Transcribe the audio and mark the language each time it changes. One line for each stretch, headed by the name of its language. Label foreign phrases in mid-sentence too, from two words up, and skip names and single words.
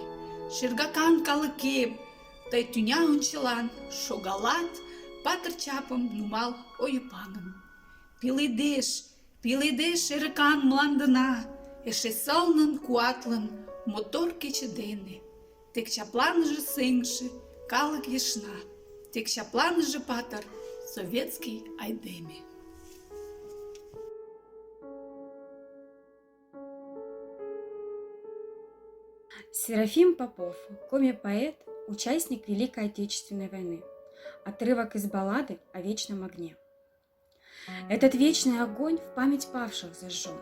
Mari: Шергакан калыкем, тый тӱня ончылан шогалат, патыр чапым нумал ойыпаным. Пеледеш, пеледеш эрыкан мландына, эше сылнын, куатлын, мотор кече дене. Тек чапланыже сеҥыше калык ешна, тек чапланыже патыр советский айдеме.
Russian: Серафим Попов, коми-поэт, участник Великой Отечественной войны. Отрывок из баллады о вечном огне. Этот вечный огонь в память павших зажжен.